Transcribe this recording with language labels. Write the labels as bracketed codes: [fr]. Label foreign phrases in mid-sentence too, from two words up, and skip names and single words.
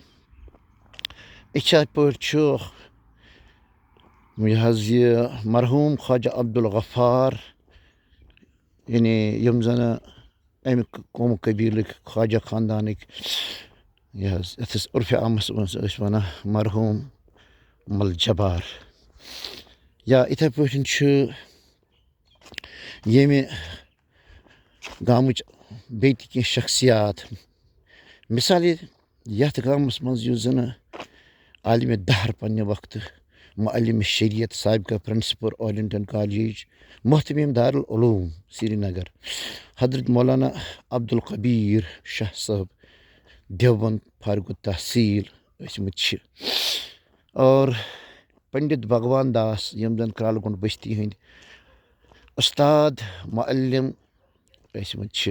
[ks] یِتھے پٲٹھۍ چھُ یہِ حظ یہِ مرحوٗم خواجہ عبدالغفار یعنی یِم زن امہِ قومہٕ قبیٖلٕکۍ خواجہ خاندانٕکۍ یہِ حظ یتھ أسۍ عرفہِ عامس منٛز ٲسۍ ونان مرحوٗم مل جبار. یا یِتھے پٲٹھۍ چھُ ییٚمہِ گامٕچ بیٚیہِ تہِ کینٛہہ شخصیات مثالے یتھ گامس منٛز یُس زن عالمِ دہر پننہِ وقتہٕ معلمِ شریعت سابقہ پرنسپل آل انڈین کالیج محتمیم دارالعلوم سرینگر حضرت مولانا عبدالقبیر شاہ صٲب دیوبند فارغ التحصیل ٲسۍمٕتۍ چھِ اور پنڈت بھگوان داس یِم زن کرالہٕ گونڈ بستی ہٕنٛدۍ استاد معلم ٲسۍمٕتۍ چھِ.